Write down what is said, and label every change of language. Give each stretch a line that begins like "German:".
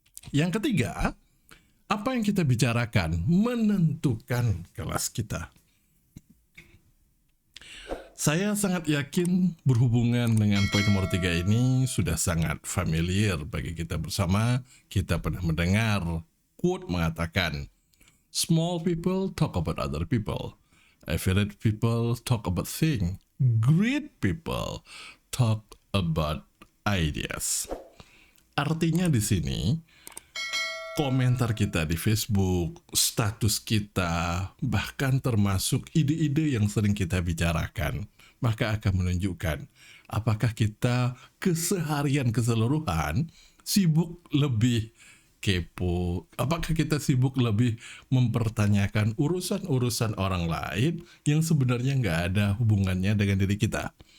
Indonesian: Yang ketiga, apa yang kita bicarakan menentukan kelas kita. Saya sangat yakin berhubungan dengan poin nomor 3 ini sudah sangat familiar bagi kita bersama. Kita pernah mendengar quote mengatakan,
English: "Small people talk about other people. Average people talk about things. Great people talk about ideas."
Indonesian: Artinya di sini komentar kita di Facebook, status kita, bahkan termasuk ide-ide yang sering kita bicarakan, maka akan menunjukkan apakah kita keseharian keseluruhan sibuk lebih kepo, apakah kita sibuk lebih mempertanyakan urusan-urusan orang lain yang sebenarnya nggak ada hubungannya dengan diri kita.